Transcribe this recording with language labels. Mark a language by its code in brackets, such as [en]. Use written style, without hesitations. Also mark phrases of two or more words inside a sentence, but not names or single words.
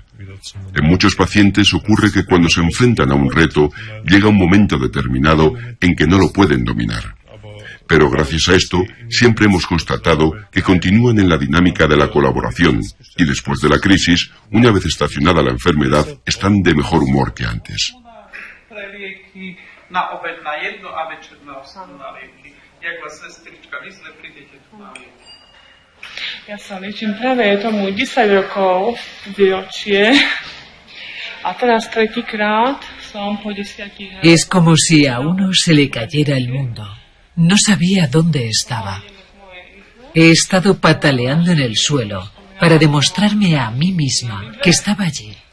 [es] En muchos pacientes ocurre que cuando se enfrentan a un reto, llega un momento determinado en que no lo pueden dominar. Pero gracias a esto, siempre hemos constatado que continúan en la dinámica de la colaboración y después de la crisis, una vez estacionada la enfermedad, están de mejor humor que antes. [sk] Ja sa liečím práve, je tomu 10 rokov výročie a teraz tretíkrát som po 10 [es] Es como si a uno se le cayera el mundo. No sabía dónde estaba. He estado pataleando en el suelo para demostrarme a mí misma que estaba allí.